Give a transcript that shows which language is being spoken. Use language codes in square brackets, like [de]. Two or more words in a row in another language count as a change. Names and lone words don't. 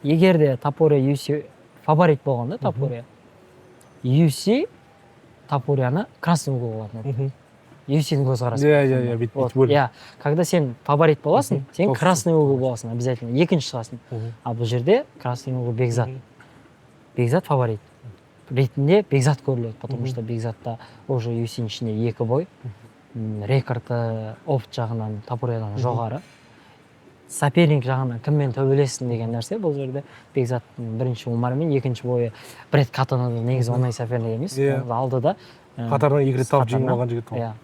[kk] Егер де Топория UFC фаворит болғанда, Топория UFC Топорияны [ru] красный угол [kk] қылатын. UFC-дің көзқарасы. Когда сен фаворит боласың, сен [ru] красный угол [kk] боласың обязательно, екінші шығасың. А бұл жерде [ru] красный угол [kk] Бекзат. Бекзат фаворит. Ретінде Бекзат көріледі, [ru] потому что [kk] Бекзатта уже UFC-ның ішінде 2 бой. Рекорды опыт жағынан Топориядан жоғары. Соперник жағынан кіммен төбелессің деген нәрсе бұл жерде. Бекзаттың бірінші Умармен, екінші бойы Бред Каттоны негізі оңай соперник емес. Алды да. Қатарынан 2 рет тауып жеңіп алған жігіт ол.